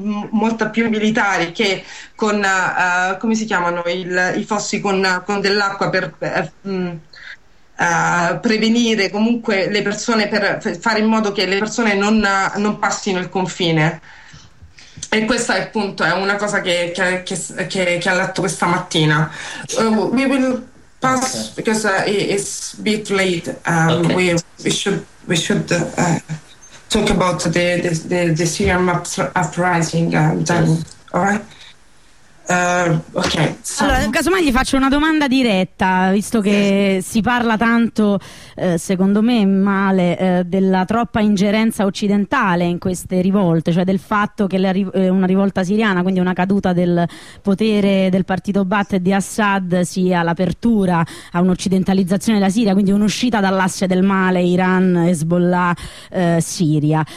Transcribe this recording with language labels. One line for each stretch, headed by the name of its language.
Italian: molta più militari che con come si chiamano i fossi con dell'acqua per prevenire comunque le persone, per fare in modo che le persone non passino il confine. E questa è appunto è una cosa che ha letto questa mattina.
English: We will pass because it's a bit late. We should talk about the Syrian uprising okay.
Italian: Allora, casomai gli faccio una domanda diretta, visto che si parla tanto, secondo me male, della troppa ingerenza occidentale in queste rivolte, cioè del fatto che una rivolta siriana, quindi una caduta del potere del partito Baath e di Assad, sia l'apertura a un'occidentalizzazione della Siria, quindi un'uscita dall'asse del male Iran, Hezbollah, Siria.